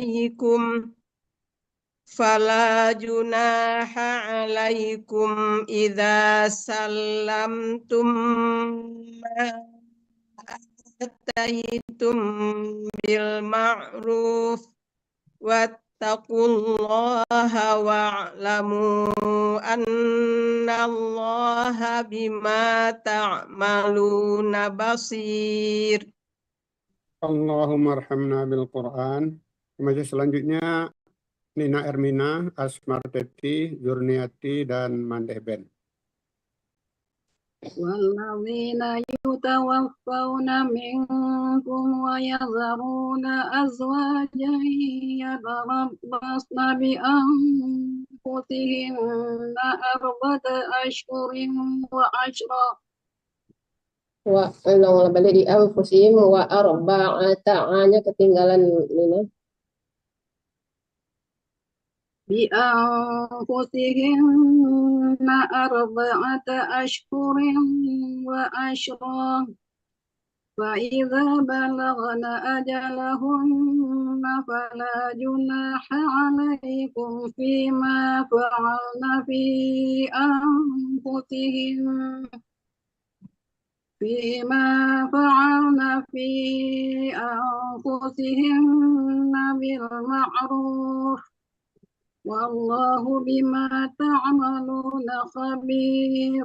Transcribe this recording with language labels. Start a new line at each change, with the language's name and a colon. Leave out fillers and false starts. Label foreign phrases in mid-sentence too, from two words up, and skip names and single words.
Arabic: عليكم إذا سلمتم ما آتيتم بالمعروف واتقوا الله واعلموا أن الله بما تعملون بصير. اللهم ارحمنا بالقرآن.
Indonesian: Remaja selanjutnya Nina Ermina, Asmar Teti, Zurniati, dan Mandeh Ben.
Arabic: والذين يتوفون منكم ويذرون أزواجا يتربصن بأنفسهن أربعة أشهر وعشرا.
Indonesian: Wa ulang balik di
Arabic: أنفسهم وأربعة,
Indonesian: nya ketinggalan ini.
Arabic: بأنفسهن أربعة أشهر وعشرا. فإذا بلغن أجلهن فلا جناح عليكم فيما فعلن في أنفسهن بالمعروف والله بما تعملون خبير.